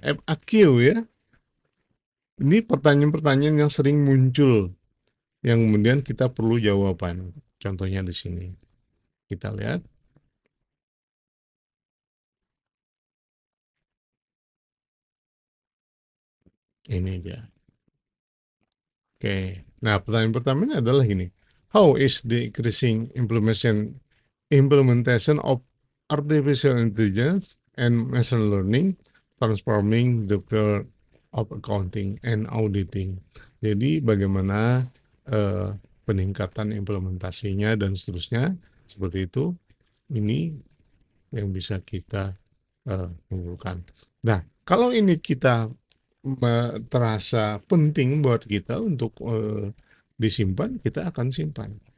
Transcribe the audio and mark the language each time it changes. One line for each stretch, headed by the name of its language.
Indonesian: FAQ ya. Ini pertanyaan-pertanyaan yang sering muncul yang kemudian kita perlu jawaban. Contohnya di sini. Kita lihat ini dia. Oke. Nah, pertanyaan pertamanya adalah ini.
English: How is the increasing implementation of artificial intelligence and machine learning transforming the field of accounting and auditing?
Indonesian: Jadi bagaimana eh, peningkatan implementasinya dan seterusnya seperti itu. Ini yang bisa kita lakukan. Nah, kalau ini kita terasa penting buat kita untuk disimpan, kita akan simpan.